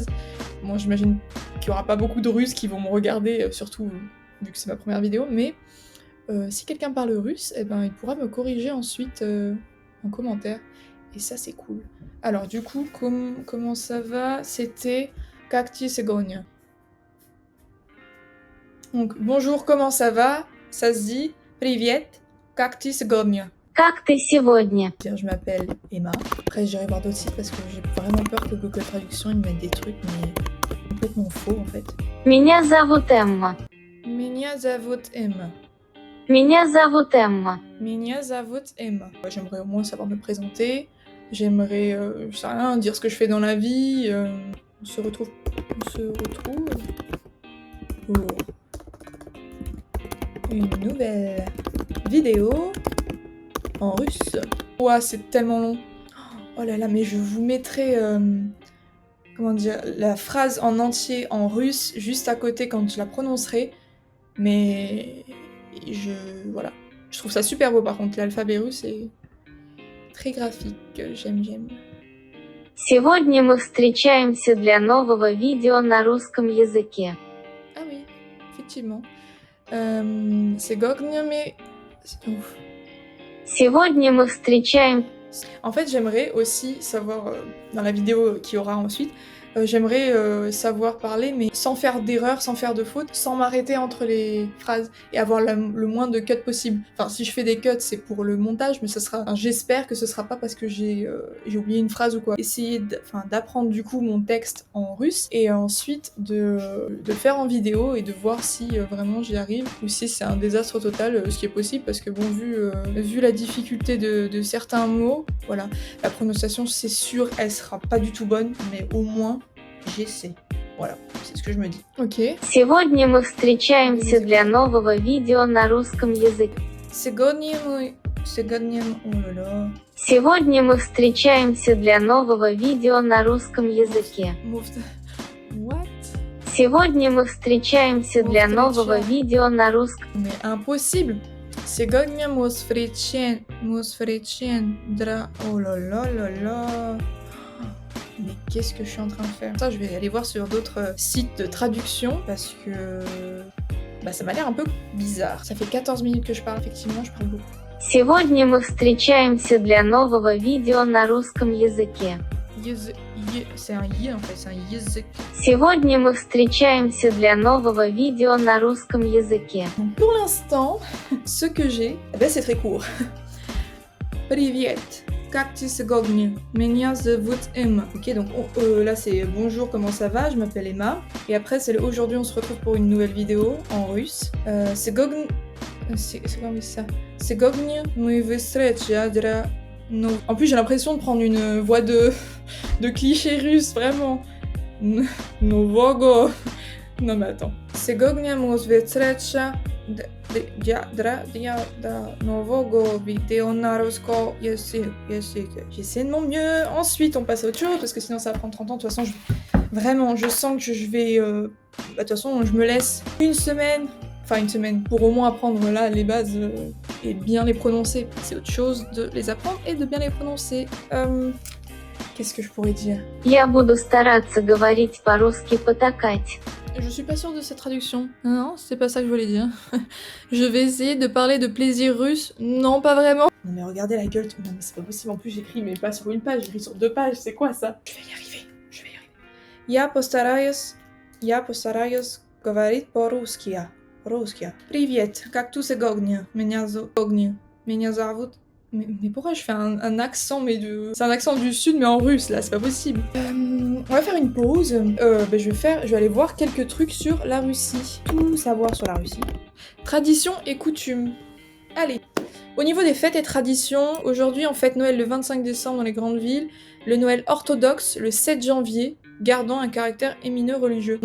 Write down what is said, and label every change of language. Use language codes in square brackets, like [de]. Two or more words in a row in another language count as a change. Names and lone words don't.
[fr] Moi, j'imagine qu'il y aura pas beaucoup de Russes qui vont me regarder, surtout vu que c'est ma première vidéo, mais si quelqu'un parle russe, eh ben, il pourra me corriger ensuite en commentaire. Et ça, c'est cool. Alors, du coup, comment ça va? C'était [ru] Как ты сегодня? [fr] Donc, bonjour, comment ça va? Ça se dit [ru] Привет, как ты сегодня? Как ты сегодня? [fr] Je m'appelle Emma. Après, j'irai voir d'autres sites parce que j'ai vraiment peur que Google Traduction ils mettent des trucs mais complètement faux en fait. [ru] Меня зовут Эмма. Меня зовут Emma. Меня зовут Эмма. Меня зовут Emma. [fr] J'aimerais au moins savoir me présenter. J'aimerais, je sais rien, dire ce que je fais dans la vie. On se retrouve pour une nouvelle vidéo en russe. Ouah, c'est tellement long. Oh là là, mais je vous mettrai, comment dire, la phrase en entier en russe juste à côté quand je la prononcerai. Mais voilà. Je trouve ça super beau par contre, l'alphabet russe est très graphique, j'aime. [ru] Сегодня мы встречаемся для нового видео на русском языке. [fr] Ah oui, effectivement. C'est Gogna, mais... Ouf. [ru] Сегодня мы встречаем... [fr] En fait, j'aimerais aussi savoir, dans la vidéo qu'il y aura ensuite, J'aimerais savoir parler, mais sans faire d'erreur, sans faire de faute, sans m'arrêter entre les phrases et avoir le moins de cuts possible. Enfin, si je fais des cuts, c'est pour le montage, mais ça sera. Enfin, j'espère que ce sera pas parce que j'ai oublié une phrase ou quoi. Essayer d'apprendre du coup mon texte en russe et ensuite de le faire en vidéo et de voir si vraiment j'y arrive ou si c'est un désastre total, ce qui est possible parce que bon, vu la difficulté de certains mots, voilà, la prononciation c'est sûr, elle sera pas du tout bonne, mais au moins j'essaie. Voilà, c'est ce que je me dis. Ok. [ru] Сегодня мы встречаемся для нового видео на русском языке. Сегодня мы... [fr] Oh là là. [ru] Сегодня мы встречаемся для нового видео на русском языке. [en] What? [ru] Сегодня мы встречаемся для нового видео на русском. [fr] Mais impossible. [ru] Сегодня мы встречаемся для... [fr] Oh là là là là. Mais qu'est-ce que je suis en train de faire? Ça, je vais aller voir sur d'autres sites de traduction parce que ça m'a l'air un peu bizarre. Ça fait 14 minutes que je parle, effectivement, je parle beaucoup. [ru] Сегодня мы встречаемся для нового видео на русском языке. [fr] C'est un y en fait, c'est un язык. [ru] Сегодня мы встречаемся для нового видео на русском языке. [fr] Donc pour l'instant, ce que j'ai, c'est très court. [ru] Привет. Как ты сегодня? Меня зовут Emma. [fr] Ok, donc là c'est bonjour, comment ça va? Je m'appelle Emma. Et après c'est le aujourd'hui on se retrouve pour une nouvelle vidéo en russe. Сегодня... C'est comme ça. [ru] Сегодня мы встречаемся для... [fr] En plus j'ai l'impression de prendre une voix de cliché russe, vraiment. Novogo. Non mais attends. [ru] Сегодня мы встречаемся для нового видео на русском языке. [fr] J'essaie de mon mieux. Ensuite, on passe à autre chose parce que sinon ça va prendre 30 ans. De toute façon, vraiment, je sens que je vais. De toute façon, je me laisse une semaine pour au moins apprendre là les bases et bien les prononcer. C'est autre chose de les apprendre et de bien les prononcer. Qu'est-ce que je pourrais dire? [ru] Я буду стараться говорить по-русски потакать. [fr] Je suis pas sûre de cette traduction. Non, c'est pas ça que je voulais dire. Je vais essayer de parler de plaisir russe. Non, pas vraiment. Non mais regardez la gueule. Non mais c'est pas possible. En plus j'écris mais pas sur une page, j'écris sur 2 pages. C'est quoi ça? Je vais y arriver. [ru] Я постараюсь говорить по-русски. Привет, как ты сегодня? Меня зовут... [fr] Mais pourquoi je fais un accent, c'est un accent du sud mais en russe là, c'est pas possible. On va faire une pause. Je vais aller voir quelques trucs sur la Russie. Tout savoir sur la Russie. Tradition et coutumes. Allez. Au niveau des fêtes et traditions, aujourd'hui on fête Noël le 25 décembre dans les grandes villes, le Noël orthodoxe le 7 janvier, gardant un caractère éminent religieux.